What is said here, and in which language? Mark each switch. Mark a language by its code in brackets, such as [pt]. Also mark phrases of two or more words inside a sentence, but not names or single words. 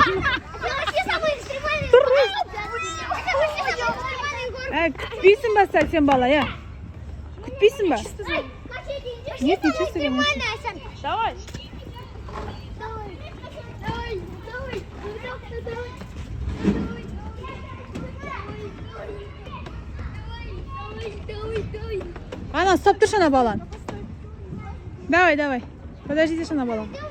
[kk] Күтпейсің ба сен бала, я? Күтпейсің ба? [ru] Нет, ничего себе. Давай. [kk] Ана, стоп тұршы ана балан. [ru] Давай. Подождите, [kk] ана балан.